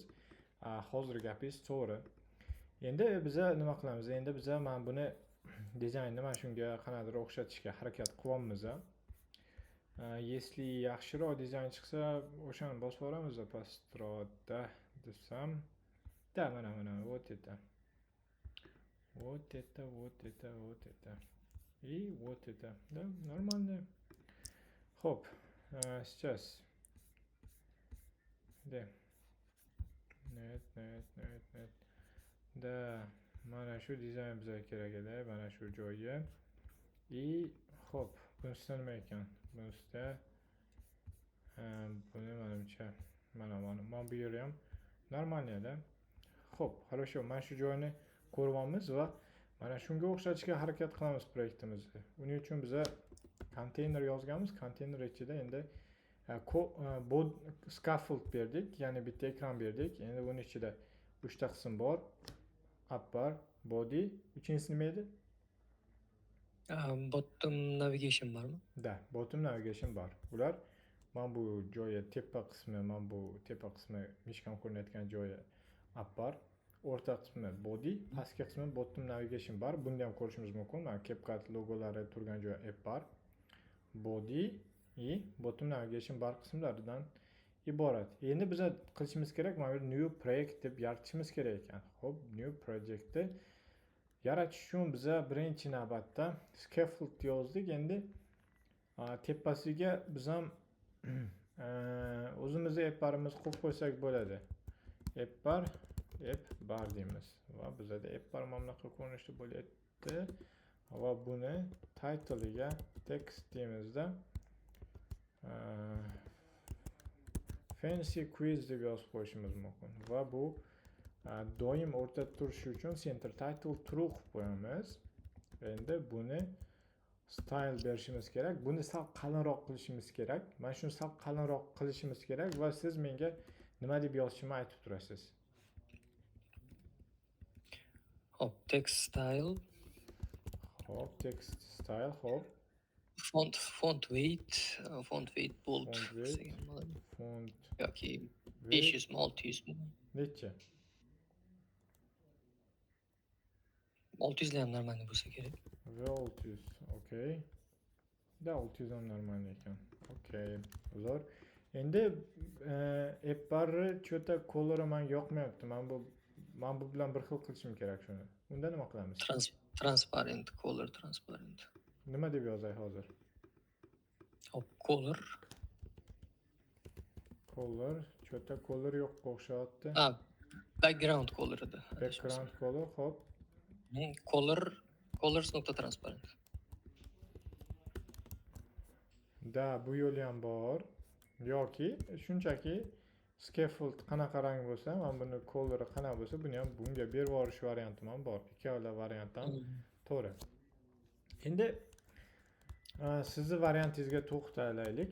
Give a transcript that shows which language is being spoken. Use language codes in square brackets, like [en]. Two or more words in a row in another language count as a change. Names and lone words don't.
[uz] Hozir gapingiz to'g'ri. Endi biza nima qilamiz? Endi biza mana buni dizaynni mana shunga qanaqadir o'xshatishga harakat qilyapmiz. Если yaxshiroq dizayn chiqsa, o'shani bosib yuboramiz pastroqda desam. [ru] Da mana вот это. Вот это. И вот это. Да, нормально. Хоп. Сейчас. Да. Net. [uz] Da, mana shu dizayn bizga kerak edi, mana shu joyga. И hop, bunisi nima ekan? Bunisida buni menimcha mana bu yeri ham normalniy edi. Hop, хорошо. Mana shu joyni ko'ryapmiz va mana shunga o'xshatishga harakat qilamiz proyektimizni. Uning uchun biz konteyner yozganmiz. Konteyner ichida endi scaffold berdik, ya'ni bitta ekran berdik. Endi buning ichida 3 ta qism bor. [en] Upper, body, [uz] uchinchisi nima edi? [en] Bottom navigation [uz] bormi? Da, [en] bottom navigation [uz] bor. Ular mana bu joyi tepa qismi, mana bu tepa qismi mishkam ko'rinayotgan joyi upper, o'rta qismi body, pastki qismi [en] bottom navigation [uz] bor. Bunda ham ko'rishimiz mumkin. Mana CapCut logolari turgan joyi [en] upper, body [uz] и [en] bottom navigation bar [uz] qismlaridan iborat. Endi biz qilishimiz kerak, mana bu [en] new project [uz] deb yaratishimiz kerak ekan. Xo'p, [en] new projectni [uz] yaratish uchun biz birinchi navbatda scaffold yozdik. Endi tepasiga biz ham o'zimizning app'larimiz qo'yib qo'ysak bo'ladi. App'lar deymiz. Va bizda app'lar mana bunaqa ko'rinishda bo'lyapti. Va buni title'iga text deymizda. [en] Fancy quiz [uz] deb yozib qo'yishimiz mumkin. Va bu doim o'rtada turishi uchun [en] center title true [uz] qilib qo'yamiz. Endi buni style berishimiz kerak. Buni sal qalinroq qilishimiz kerak. Mana shuni sal qalinroq qilishimiz kerak va siz menga nima deb yozishimni aytib turasiz. Hop, [en] text style. [uz] Hop, [en] text style, [uz] hop. [en] Font weight bold. Font weight. Font [uz] yoki weight. 500 mi 600 mi? Necha? 600 ham normalniy bo'lsa kerak. Va 600. Okey. Da 600 ham normalniy ekan. Okey. Zo'r. Endi app'larni cho'ta color'i menga yoqmayapti. Men bu bilan bir xil qilishim kerak shuni. Unda nima qilamiz? [en] Transparent, color transparent. [uz] Nima deb yozay hozir? Hop, color. Cho'ta color yo'qqa o'xshatdi. [en] Background color edi. Background color, hop. Colors.transparent. [uz] Da, bu yo'li ham bor. Yoki shunchaki scaffold qanaqa rang bo'lsa, men buni color'i qanaqa bo'lsa, buni ham bunga berib yuborish variantim ham bor. Ikkala variant ham to'g'ri. Endi sizni variantingizga to'xtalaylik.